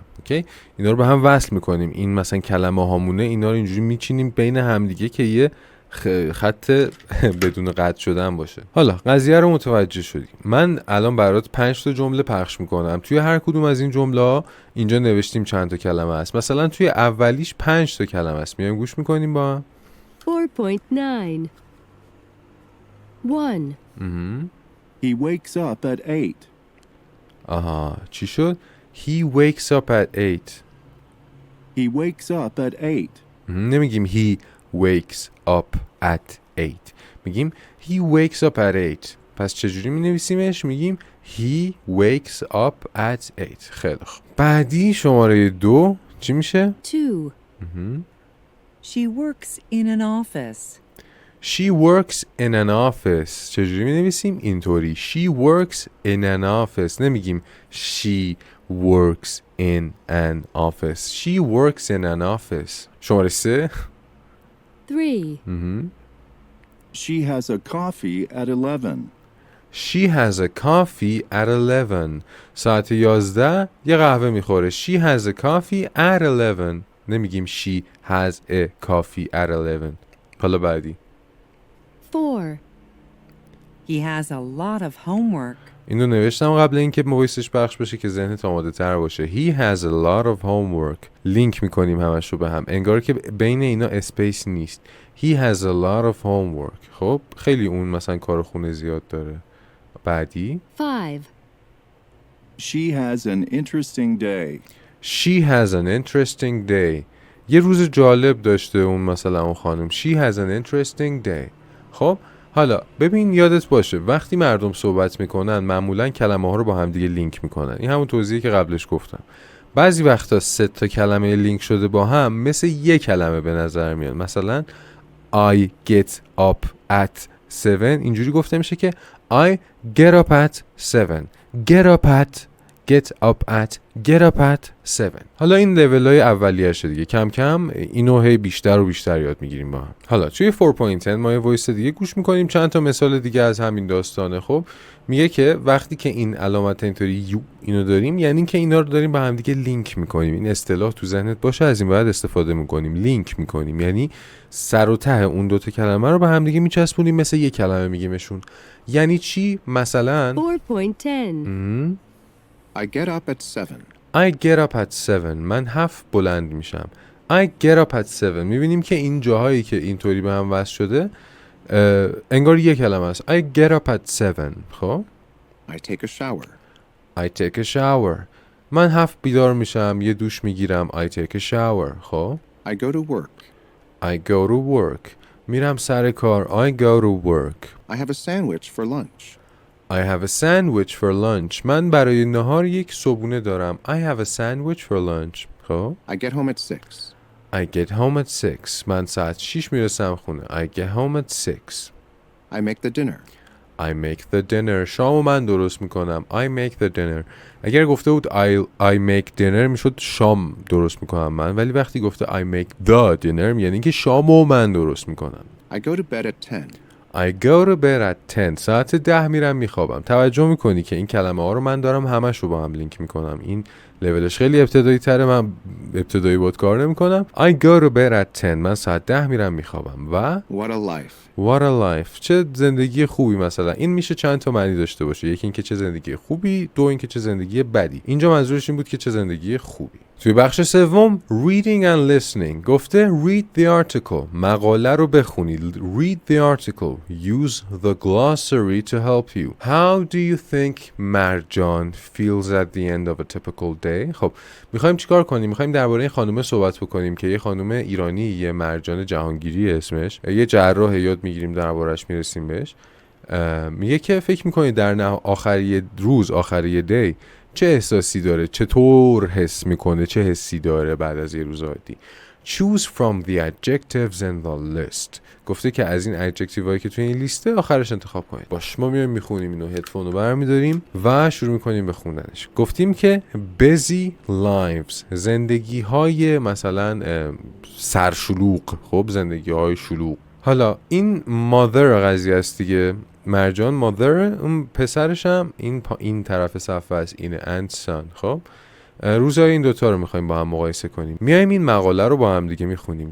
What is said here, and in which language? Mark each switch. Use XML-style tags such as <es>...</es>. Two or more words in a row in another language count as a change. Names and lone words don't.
<fa>اوکی اینا رو به هم وصل میکنیم. این مثلا کلمه هامونه، اینا رو اینجوری میچینیم بین همدیگه که یه خط بدون قطع شدن باشه. حالا قضیه رو متوجه شدیم. من الان برات 5 تا جمله پخش میکنم. توی هر کدوم از این جمله ها اینجا نوشتیم چند تا کلمه است. مثلا توی اولیش 5 تا کلمه است. میایم گوش میکنیم با هم. 4.9 1.</fa> <en>He wakes up at 8.</en> <fa>آها چی شد؟</fa> <en>He wakes up at 8. He wakes up at 8. نمیگیم he wakes up at 8. میگیم he wakes up at 8.</en> <fa>پس چجوری می نویسیمش؟</fa> <en>میگیم he wakes up at 8.</en> <fa>خیلی خوب. بعدی شماره 2 چی میشه؟ 2.</fa> <en>She works in an office. She works in an office.</en> <fa>چجوری می نویسیم؟ اینطوری.</fa> <en>She works in an office. نمیگیم she works in an office. She works in an office. شماره 3</en> <fa>3.</fa> <en>She has a coffee at 11. She has a coffee at 11.</en> <fa>ساعت 11 یه قهوه میخوره.</fa> <en>She has a coffee at 11. نمیگیم she has a coffee at 11.</en> <fa>حالا بعدی 4.</fa> <en>He has a lot of homework.</en> <fa>اینو نوشتم قبل اینکه وایسش پخش بشه که ذهنت آماده تر باشه.</fa> <en>He has a lot of homework.</en> <fa>لینک میکنیم همش رو به هم. انگار که بین اینا اسپیس نیست. He has a lot of homework. خب خیلی اون مثلا کار خونه زیاد داره. بعدی 5.</fa> <en>She has an interesting day. She has an interesting day.</en> <fa>یه روز جالب داشته اون مثلا اون خانم.</fa> <en>She has an interesting day.</en> <fa>خب حالا ببین یادت باشه وقتی مردم صحبت میکنن معمولا کلمه ها رو با هم دیگه لینک میکنن. این همون توضیحی که قبلش گفتم. بعضی وقتا 3 تا کلمه لینک شده با هم مثل یک کلمه به نظر میاد. مثلا</fa> <en>I get up at 7</en> <fa>اینجوری گفته میشه که</fa> <en>I get up at 7. Get up at get up at get up at 7.</en> <fa>حالا این لول های اولیه‌اشه دیگه. کم کم اینو هی بیشتر و بیشتر یاد میگیریم با هم. حالا توی 4.10 ما یه وایس دیگه گوش میکنیم. چند تا مثال دیگه از همین داستانه. خب میگه که وقتی که این علامت اینطوری یو اینو داریم یعنی که اینا رو داریم با هم دیگه لینک میکنیم. این اصطلاح تو ذهنت باشه از این بعد استفاده میکنیم. لینک میکنیم یعنی سر و ته اون دوتا کلمه رو با هم دیگه میچسبونیم مثل یک کلمه میگیمشون. یعنی چی؟ مثلا 4.10</fa> <en>I get up at 7. I get up at 7.</en> <fa>من 7 بلند میشم.</fa> <en>I get up at 7.</en> <fa>میبینیم که این جاهایی که اینطوری به هم وصل شده انگار یک کلمه است.</fa> <en>I get up at 7. خب I take a shower. I take a shower.</en> <fa>من 7 بیدار میشم یه دوش میگیرم.</fa> <en>I take a shower. خب I go to work. I go to work.</en> <fa>میرم سر کار.</fa> <en>I go to work. I have a sandwich for lunch. I have a sandwich for lunch.</en> <fa>من برای نهار یک صبحونه دارم.</fa> <en>I have a sandwich for lunch.</en> <fa>خب</fa> <en>I get home at 6. I get home at 6.</en> <fa>من ساعت 6 میرسم خونه.</fa> <en>I get home at 6. I make the dinner. I make the dinner.</en> <fa>شامو من درست میکنم.</fa> <en>I make the dinner.</en> <fa>اگر گفته بود</fa> <en>I make dinner</en> <fa>میشد شام درست میکنم من. ولی وقتی گفته</fa> <en>I make the dinner</en> <fa>یعنی که شامو من درست میکنم.</fa> <en>I go to bed at 10. I go to bed at 10.</en> <fa>ساعت 10 میرم میخوابم. توجه میکنی که این کلمه ها رو من دارم همش رو با هم لینک میکنم. این لولش خیلی ابتدایی تره. من ابتدایی بود کار نمیکنم.</fa> <en>I go to bed at 10.</en> <fa>من ساعت 10 میرم میخوابم. و</fa> <en>What a life. What a life.</en> <fa>چه زندگی خوبی. مثلا این میشه چند تا معنی داشته باشه. یکی اینکه چه زندگی خوبی. دو اینکه چه زندگی بدی. اینجا منظورش این بود که چه زندگی خوبی. توی بخش سوم</fa> <en>reading and listening گفته read the article.</en> <fa>مقاله رو بخونید.</fa> <en>Read the article. Use the glossary to help you. How do you think مرجان feels at the end of a typical day?</en> <fa>خب میخوایم چیکار کنیم؟ میخوایم درباره این خانومه صحبت بکنیم که یه خانومه ایرانی، یه مرجان جهانگیری اسمش، یه جراح یاد میگیریم دربارش میرسیم بهش. میگه که فکر میکنید در آخری روز، آخری دی چه احساسی داره؟ چطور حس میکنه؟ چه حسی داره بعد از یه روز عادی؟</fa> <en>Choose from the adjectives in the list.</en> <fa>گفته که از این adjective هایی که توی این لیسته آخرش انتخاب کنید. باش ما میایم میخونیم اینو. هدفون رو برمیداریم و شروع میکنیم به خوندنش. گفتیم که</fa> <en>busy lives.</en> <fa>زندگی های مثلا سرشلوغ. خب زندگی های شلوغ. حالا این mother قضیه است دیگه. مرجان mother، اون پسرش هم این طرف صفحه است، اینه</fa> <en>and son.</en> <fa>خب روزهای این دوتا رو میخوایم با هم مقایسه کنیم. میایم این مقاله رو با هم دیگه میخونیم.</fa>